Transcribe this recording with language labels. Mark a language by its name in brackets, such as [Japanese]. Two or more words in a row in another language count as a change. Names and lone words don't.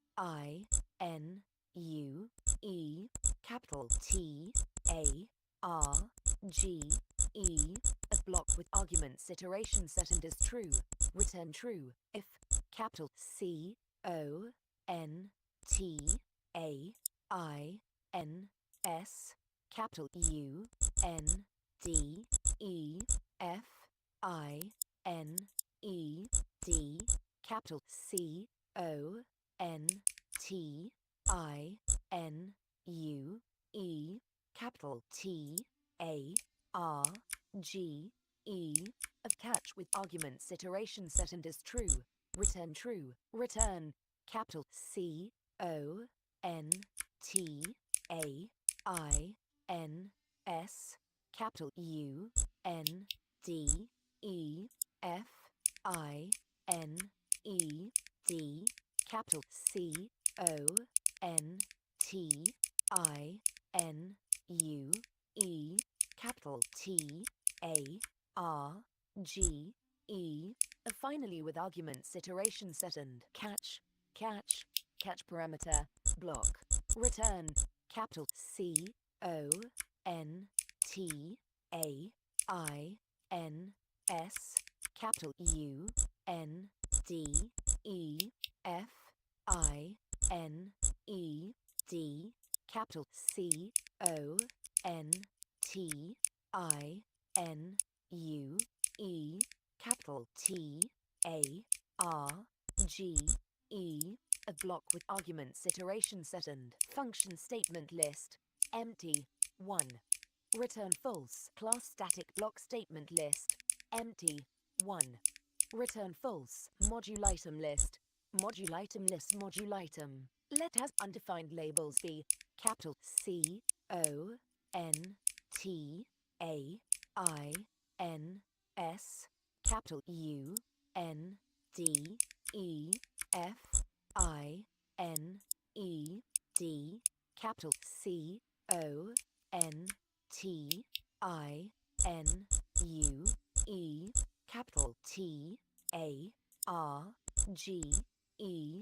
[English] I N U E, capital T A R G E, a block with arguments iteration second is true, return true. If capital C O N T A I N S, capital U N D E F I N E D, capital C O N T I N U E, capital T A R G E, of catch with arguments iteration second is true, return true. Return capital C O N T A I N S, capital U N D E F I N E D, capital C O N T I N U E, capital T A R G E, finally with arguments iteration second. Catch, catch, catch parameter, block. Return capital C O N T A I N S, capital U N D E F I N E D, capital C O N T I N U E, capital T A R G E, a block with arguments iteration second. Function statement list empty 1. Return false. Class static block statement list empty 1. Return false. Module item list module item. Let has undefined labels be capital C O N T A I N S, capital U N D E F I N E D, capital C O N T I N U E capital T A R G E.